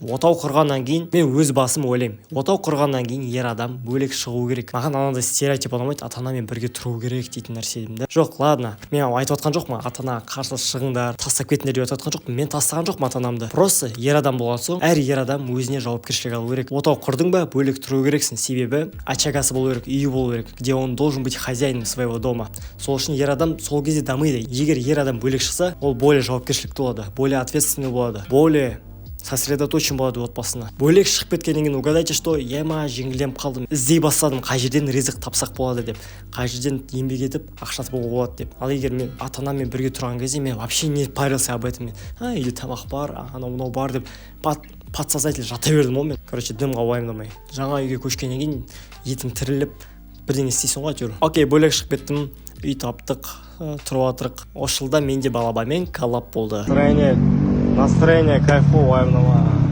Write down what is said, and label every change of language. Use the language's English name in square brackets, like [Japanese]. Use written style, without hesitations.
[Kazakh] Отау құрғаннан кейін мен өз басым ойлаймын. Отау құрғаннан кейін ер адам бөлек шығу керек. Маған анандай стереотип ұнамайды. Ата-анамен бірге тұру керек дейтін нәрсе едім да. Жоқ, ладно. Мен айтып отқан жоқпын. Ата-ана қарсы шығыңдар, тастап кетіңдер деп айтып отқан жоқпын. Мен тастаған жоқпын ата-анамды. Просто ер адам болған соң, әр ер адам өзіне жауапкершілік алу керек. Отау құрдың ба, бөлек тұру керексің. Себебі очагасы болу керек, үйі болу керек, [Russian] где он должен быть хозяином своего дома. [Kazakh] Сол үшін ер адам сол кезде дамиды. Егер ер адам бөлек шықса, ол более жауапкершілікті болады, [Russian] более ответственный [Kazakh] болады, более сосредоточен болады отбасына. Бөлек шығып кеткеннен кейін [Russian] угадайте, что [Kazakh] яма жеңілденіп қалдым, іздей бастадым, қай жерден ризық тапсақ болады деп, қай жерден еңбек етіп ақша табуға болады деп. Ал егер мен ата-анаммен бірге тұрған кезде мен [Russian] вообще не парился об этом. [Kazakh] Үйде тамақ бар, анау бар деп подсознательно жата бердім ол мен. Короче, дымға уайымдамай. Жаңа үйге көшкеннен кейін етің тіріліп бірдеңе істейсің ғой әйтеуір. Окей, бөлек шығып кеттім, үй таптық, тұрып отырық. Осы жылда менде балабаймен коллаб болды. [Russian] Настроение кайфовое, [Kazakh] уайымдама.